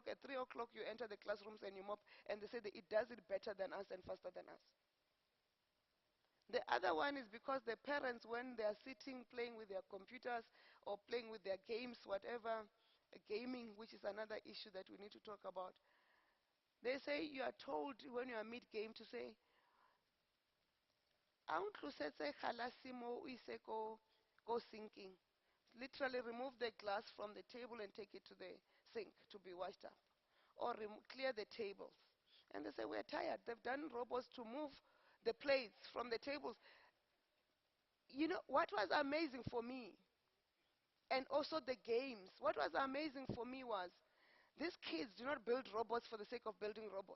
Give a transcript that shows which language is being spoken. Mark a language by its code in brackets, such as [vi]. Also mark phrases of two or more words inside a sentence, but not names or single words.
[en] At 3 o'clock, you enter the classrooms and you mop. And they say that it does it better than us and faster than us. The other one is because the parents, when they are sitting playing with their computers or playing with their games, whatever, gaming, which is another issue that we need to talk about, they say you are told when you are mid-game to say, [tn] "A utlosetse kgalase mo o ise ko sinking." [en] Literally remove the glass from the table and take it to the sink to be washed up. Or clear the tables. And they say, we're tired. They've done robots to move the plates from the tables. You know, what was amazing for me, and also the games, what was amazing for me was, these kids do not build robots for the sake of building robots.